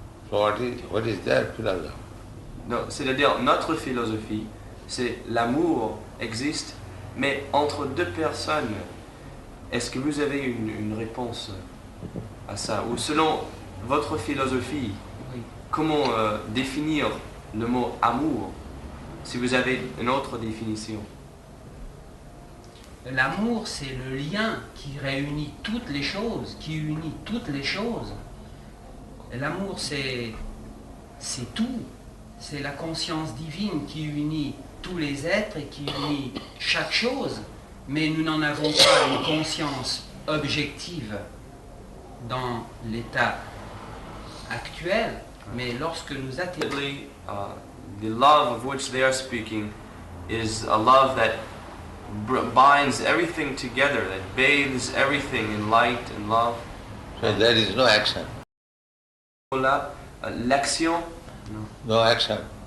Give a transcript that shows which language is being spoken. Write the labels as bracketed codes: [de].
[en] So what is their philosophy? [fr] Donc, c'est-à-dire, notre philosophie, c'est l'amour existe, mais entre deux personnes. Est-ce que vous avez une réponse à ça? Ou selon votre philosophie, Oui. comment définir le mot amour? Si vous avez une autre définition. L'amour, c'est le lien qui réunit toutes les choses, qui unit toutes les choses. L'amour, c'est tout. C'est la conscience divine qui unit tous les êtres et qui unit chaque chose. Mais nous n'en avons pas une conscience objective dans l'état actuel. Mais lorsque nous atteignons... [en] The love of which they are speaking is a love that binds everything together, that bathes everything in light and love. So there is no action. [fr] L'action? [en] No action.